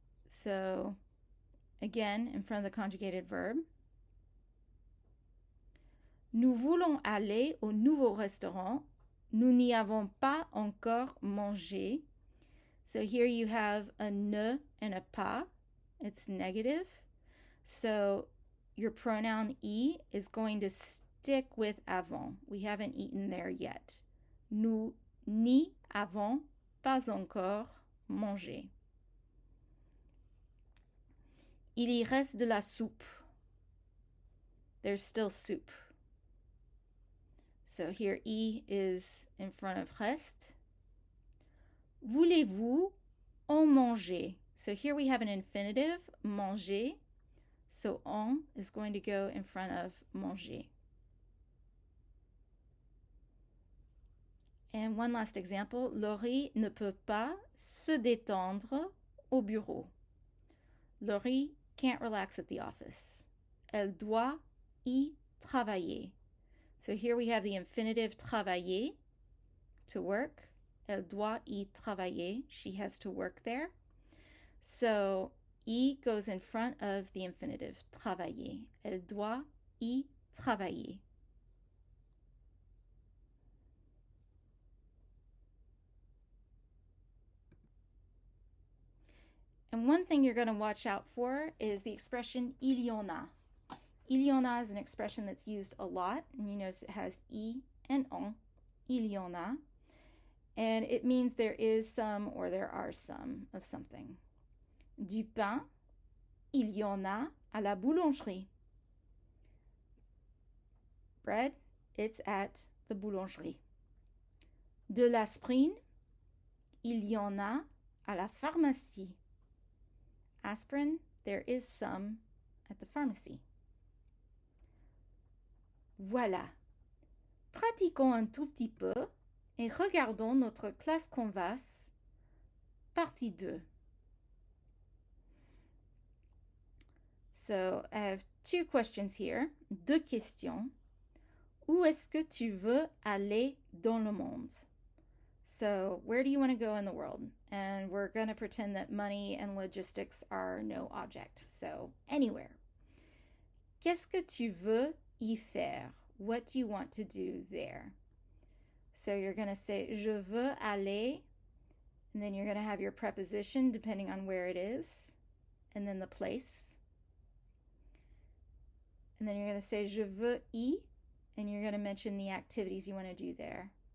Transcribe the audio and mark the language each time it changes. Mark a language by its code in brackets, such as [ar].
[en] So, again, in front of the conjugated verb. [fr] Nous voulons aller au nouveau restaurant. Nous n'y avons pas encore mangé. [en] So here you have a ne and a pas. It's negative. So your pronoun y is going to stick with avant. We haven't eaten there yet. [fr] Nous n'y avons pas encore mangé. Il y reste de la soupe. [en] There's still soup. So here y is in front of reste. [fr] Voulez-vous en manger? [en] So here we have an infinitive, manger. So en is going to go in front of manger. And one last example, [fr] Laurie ne peut pas se détendre au bureau. [en] Laurie can't relax at the office. [fr] Elle doit y travailler. [en] So here we have the infinitive travailler, to work. [fr] Elle doit y travailler. [en] She has to work there. So y goes in front of the infinitive travailler. [fr] Elle doit y travailler. [en] And one thing you're going to watch out for is the expression il y en a. Il y en a is an expression that's used a lot, and you notice it has I and en. Il y en a. And it means there is some or there are some of something. [fr] Du pain, il y en a à la boulangerie. [en] Bread, it's at the boulangerie. [fr] De l'aspirine, il y en a à la pharmacie. [en] Aspirin, there is some at the pharmacy. [fr] Voilà. Pratiquons un tout petit peu et regardons notre classe Canvas, partie 2. [en] So I have 2 questions here. 2 questions. [fr] Où est-ce que tu veux aller dans le monde? [en] So where do you want to go in the world? And we're going to pretend that money and logistics are no object. So anywhere. [fr] Qu'est-ce que tu veux y faire? [en] What do you want to do there? So you're going to say [fr] je veux aller, [en] and then you're going to have your preposition depending on where it is, and then the place. And then you're going to say [fr] je veux y, [en] and you're going to mention the activities you want to do there.